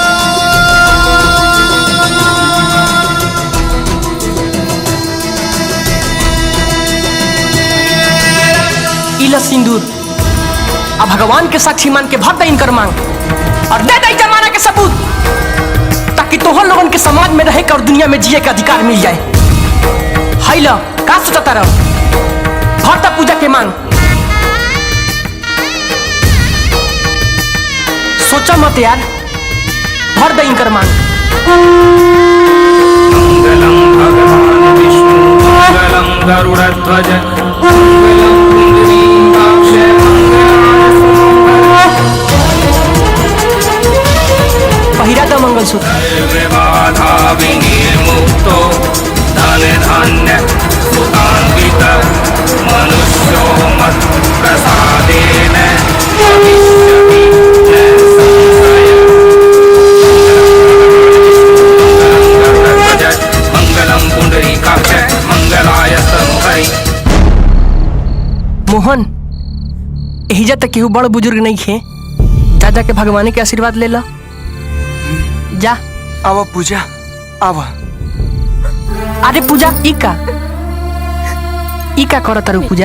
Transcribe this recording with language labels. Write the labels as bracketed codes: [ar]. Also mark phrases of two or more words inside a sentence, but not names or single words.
[bho] इला सिंदूर, अब भगवान के साक्षी मान के भर दे इनकर मांग और दे दे जमाना के सबूत, ताकि तोहर लोगन के समाज में रहे और दुनिया में जिए का अधिकार मिल जाए। हाई ला, का सोचता रहो? भर दा पूजा के मांग। सोचा मत यार, भर दे इनकर मांग। [sa] मंगलम भगवान विष्णु, मंगलम गरुड़ध्वज, मंगलम पुंडरीकाक्ष, [bho] पहिरा दा मंगलसूत्र। [sa] सर्वबाधा विनिर्मुक्तो, धन धान्य सुतान्वित, मनुष्यो मत् प्रसादेन भविष्यति न संशय। मंगलम पुंडरीकाक्ष, मंगलाय तनोहरि। [bho] मोहन, एहिजा तक केहू बड़ बुजुर्ग नहीं खे, जा जाके भगवान के आशीर्वाद ले ला। जा। आवा पूजा, आवा। अरे पूजा, ई का करत तारू पूजा?